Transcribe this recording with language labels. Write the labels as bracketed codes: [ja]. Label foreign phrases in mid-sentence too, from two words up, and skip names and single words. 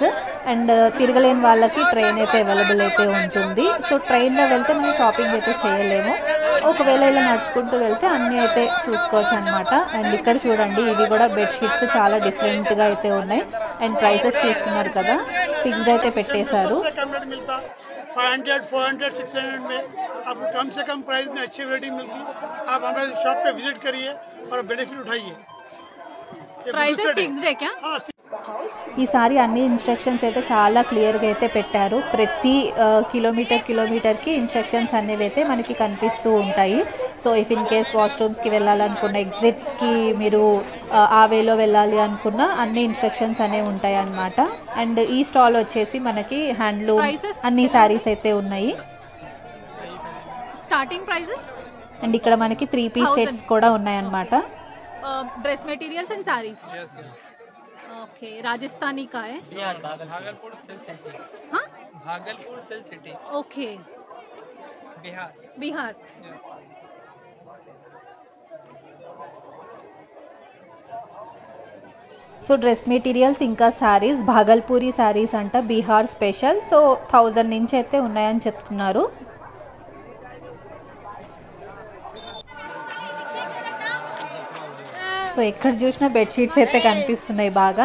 [te] అండ్ తిరగలేని వాళ్ళకి ట్రైన్ అయితే అవైలబుల్ అయితే ఉంటుంది. సో ట్రైన్లో వెళ్తే మనం షాపింగ్ అయితే చేయలేము. ఒకవేళ ఇలా నడుచుకుంటూ వెళ్తే అన్నీ అయితే చూసుకోవచ్చు అనమాట. అండ్ ఇక్కడ చూడండి, ఇవి కూడా బెడ్షీట్స్ చాలా డిఫరెంట్గా అయితే ఉన్నాయి. అండ్ ప్రైసెస్ చూస్తున్నారు కదా, ఫిక్స్డ్ అయితే పెట్టేశారు. [hi] 500 400 600 में आपको कम से कम प्राइस में अच्छी वैरायटी मिलती है। आप हमारे शॉप पे विजिट करिए और बेनिफिट उठाइए। [en] prices fixed [hi] है क्या? [te] ఈసారి అన్ని ఇన్స్ట్రక్షన్స్ అయితే చాలా క్లియర్గా అయితే పెట్టారు. ప్రతి కిలోమీటర్కి ఇన్స్ట్రక్షన్స్ అనేవి అయితే మనకి కనిపిస్తూ ఉంటాయి. [en] so if in case [te] వాష్రూమ్స్కి వెళ్ళాలనుకున్న, ఎగ్జిట్కి మీరు ఆ వేలో వెళ్ళాలి అనుకున్న అన్ని ఇన్స్ట్రక్షన్స్ అనేవి ఉంటాయి అన్నమాట. అండ్ ఈ స్టాల్ వచ్చేసి మనకి హ్యాండ్లూమ్ అన్ని శారీస్ అయితే ఉన్నాయి. [en] starting prices. [te] అండ్ ఇక్కడ మనకి 3 [en] piece sets [te] కూడా ఉన్నాయన్నమాట. [en] dress materials and sarees. [hi] ओके, राजस्थानी का है, भागलपुर सिल्क सिटी, हाँ भागलपुर सिल्क सिटी, ओके, बिहार. [te] సో [en] dress materials [te] ఇంకా శారీస్, భాగల్పూరి శారీస్ అంట, బీహార్ స్పెషల్. సో 1000 నుంచి అయితే ఉన్నాయని చెప్తున్నారు. సో ఎక్కడ చూసినా బెడ్షీట్స్ అయితే కనిపిస్తున్నాయి బాగా.